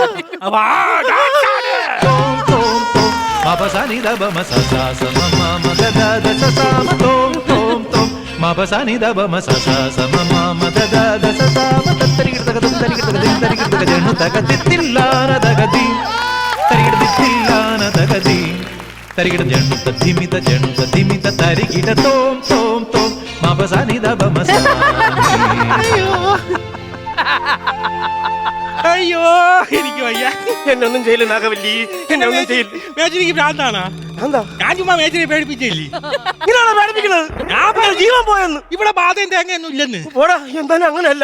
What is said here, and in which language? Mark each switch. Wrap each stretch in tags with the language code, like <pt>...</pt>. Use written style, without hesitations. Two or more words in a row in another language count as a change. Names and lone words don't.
<ml>மபசனி தப மசசா சமம மதத தசசாம தோம் தோம் தோம் மபசனி தப மசசா சமம மதத தசசாம தத்தரிகிட தகதம் தரிகிட தகதிம் தரிகிட தகஜனு தகதித்தில்லான தகதி தரிகிட தித்தில்லான தகதி தரிகிட ஜனு ததிமித தரிகிட தோம் தோம் தோம் மபசனி தப மசா. അയ്യോ എനിക്ക് വയ്യ. എന്നെ ഒന്നും ചെയ്യില്ല നാഗവല്ലി, എന്നെ ഒന്നും ചെയ്യില്ല. മേച്ചിരിക്ക് ഭ്രാന്താണോ? എന്താ ഞാൻ ചുമ്മാ മേച്ചിനെ പേടിപ്പിച്ചില്ലേ? ഇങ്ങനെയാണോ പേടിപ്പിക്കുന്നത്? ഞാൻ ജീവൻ പോയെന്ന്. ഇവിടെ ബാധയും തേങ്ങയൊന്നും ഇല്ലെന്ന്. പോടാ, എന്തായാലും അങ്ങനെയല്ല.</ml>